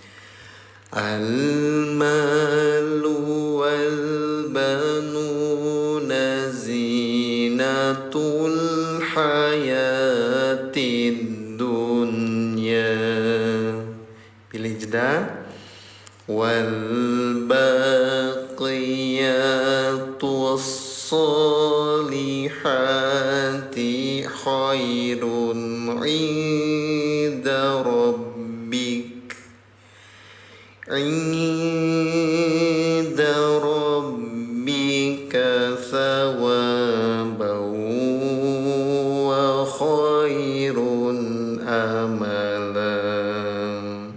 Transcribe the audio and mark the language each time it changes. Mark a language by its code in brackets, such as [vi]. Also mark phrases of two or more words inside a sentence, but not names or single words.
[ar] المال والبنون زينة الحياة الدنيا. [id] Pilih jeda. [ar] والباقيات الصالحات خير عند ربك ثوابا وخير أملا.